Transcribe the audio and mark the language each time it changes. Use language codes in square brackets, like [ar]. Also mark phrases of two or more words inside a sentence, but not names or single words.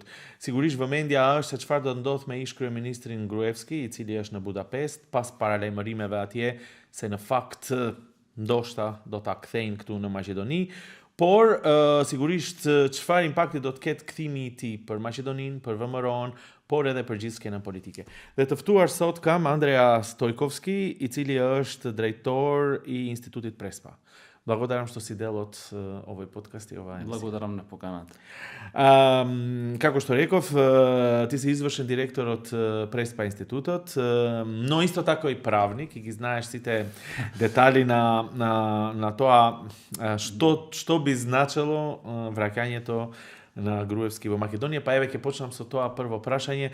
[sq] Sigurisht vëmendja është se çfarë do të ndodh me ish kryeministrin Gruevski, i cili është në Budapest, pas paralajmërimeve atje se në fakt ndoshta do ta kthejnë këtu në Maqedoni. Por sigurisht çfarë impakti do të ketë kthimi i tij për Maqedoninë, për VMRO-n, por edhe për gjithë skenën politike. Dhe të ftuar sot kam Andrea Stojkovski, i cili është drejtor i Institutit Prespa. [mk] Благодарам што си дел од овој подкаст и ова емисија. Благодарам на поканата. Како што реков, ти си извршен директор од Преспа институтот, но исто тако и правник и ги знаеш сите детали на тоа што би значело враќањето на Груевски во Македонија, па еве ќе почнам со тоа прво прашање.